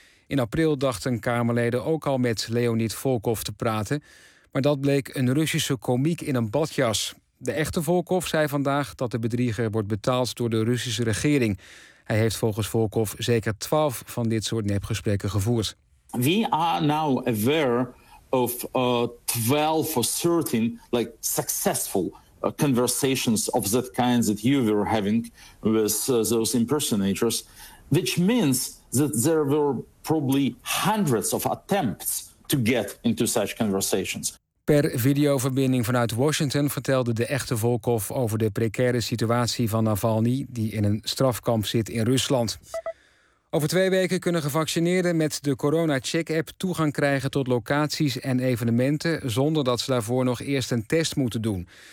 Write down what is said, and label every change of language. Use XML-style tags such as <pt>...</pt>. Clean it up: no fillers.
<nl>In april dachten Kamerleden ook al met Leonid Volkov te praten, maar dat bleek een Russische komiek in een badjas. De echte Volkov zei vandaag dat de bedrieger wordt betaald door de Russische regering. Hij heeft volgens Volkov zeker 12 van dit soort nepgesprekken gevoerd.</nl> <en>We are now aware of 12 or 13 like successful conversations of that kind that you were having with those impersonators, which means that there were probably hundreds of attempts to get into such conversations.</en> <nl>Per videoverbinding vanuit Washington vertelde de echte Volkov over de precaire situatie van Navalny, die in een strafkamp zit in Rusland. Over 2 weken kunnen gevaccineerden met de corona-check-app toegang krijgen tot locaties en evenementen zonder dat ze daarvoor nog eerst een test moeten doen.</nl>